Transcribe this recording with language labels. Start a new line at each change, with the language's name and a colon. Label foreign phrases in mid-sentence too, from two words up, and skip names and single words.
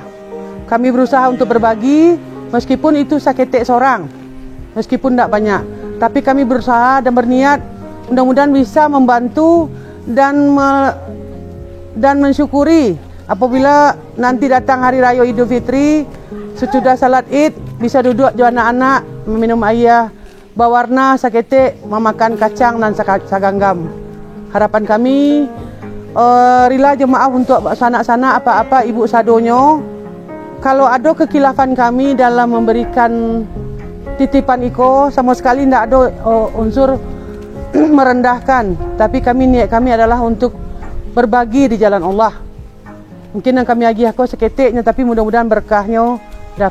Indonesian: Kami berusaha untuk berbagi meskipun itu saketek seorang, meskipun tidak banyak. Tapi kami berusaha dan berniat mudah-mudahan bisa membantu dan mensyukuri apabila nanti datang hari raya Idul Fitri, sesudah salat Id bisa duduk di anak-anak meminum air bawarna saketek, memakan kacang dan saganggam. Harapan kami rila jemaah untuk sanak-sanak apa-apa ibu sadonyo. Kalau ada kekilafan kami dalam memberikan titipan iko, sama sekali tidak ada unsur merendahkan. Tapi niat kami adalah untuk berbagi di jalan Allah. Mungkin yang kami agih aku seketiknya, tapi mudah-mudahan berkahnya dapat.